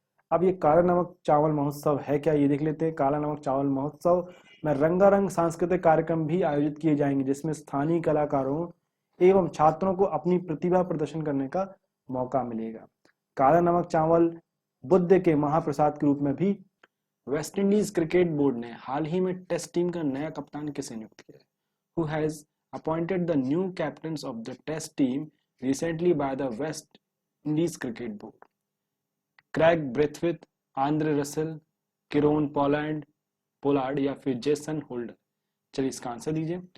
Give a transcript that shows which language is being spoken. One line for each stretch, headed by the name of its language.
Hindi: अब ये काला नमक चावल महोत्सव है क्या, ये देख लेते हैं। काला नमक चावल महोत्सव में रंगारंग सांस्कृतिक कार्यक्रम भी आयोजित किए जाएंगे, जिसमें स्थानीय कलाकारों एवं छात्रों को अपनी प्रतिभा प्रदर्शन करने का मौका मिलेगा। काला नमक चावल बुद्ध के महाप्रसाद के रूप में भी। वेस्ट इंडीज क्रिकेट बोर्ड ने हाल ही में टेस्ट टीम का नया कप्तान किसे नियुक्त किया है?
English: Who has appointed the new captains of the test team recently by the West Indies Cricket Board?
Hindi: Craig Brathwaite, Andre Russell, Kieron Pollard या फिर जेसन होल्डर? चलिए इसका आंसर दीजिए।